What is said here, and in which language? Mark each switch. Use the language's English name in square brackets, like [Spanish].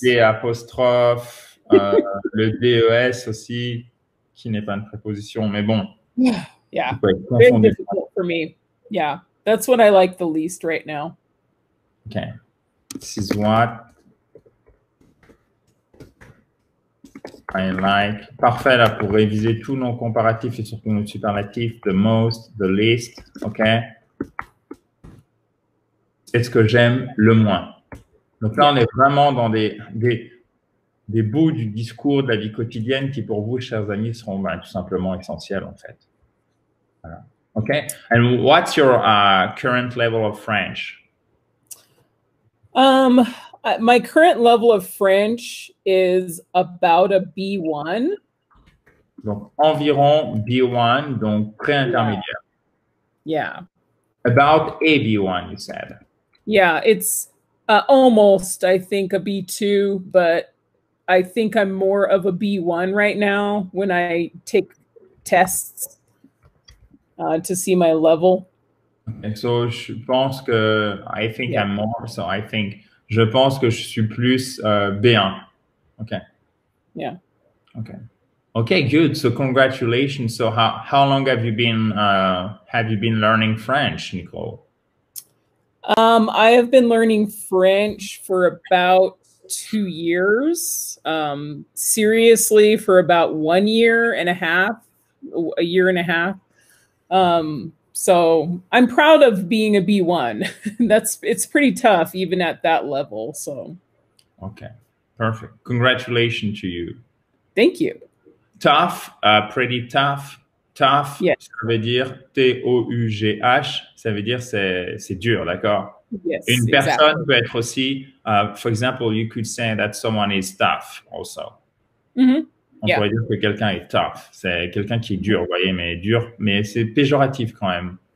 [French] D apostrophe, le DES aussi, qui n'est pas une préposition, mais bon. [English] Yeah, very difficult for me. Yeah, that's what I like the least right now. Okay, this is what I like. [French] Parfait, là, pour réviser tous nos comparatifs et surtout nos superlatifs. [English] The most, the least, OK? [French] C'est ce que j'aime le moins. Donc là, on est vraiment dans des bouts du discours de la vie quotidienne qui, pour vous, chers amis, seront tout simplement essentiels, en fait. Voilà. OK? [English] And what's your current level of French? My current level of French is about a B1. [French] Donc, environ B1, donc pré-intermédiaire. [English] Yeah. About a B1, you said. Yeah, it's almost, I think, a B2, but I think I'm more of a B1 right now when I take tests to see my level. Okay, so [French] je pense que [English] I think I'm more, so I think [French] je pense que je suis plus B1. [English] Okay. Yeah. Okay. Okay, good. So congratulations. So how long have you been learning French, Nicole? I have been learning French for about 2 years. Seriously, for about 1 year and a half, a year and a half. So I'm proud of being a B1. It's pretty tough even at that level. So. Okay. Perfect. Congratulations to you. Thank you. Tough, pretty tough. Tough, yes. [French] Ça veut dire T-O-U-G-H, ça veut dire c'est dur, d'accord? [English] Yes, [French] Une personne peut être aussi, [English] for example, you could say that someone is tough also. Mm-hmm. [French] On pourrait dire que quelqu'un est tough. C'est quelqu'un qui est dur, vous voyez, mais c'est péjoratif quand même.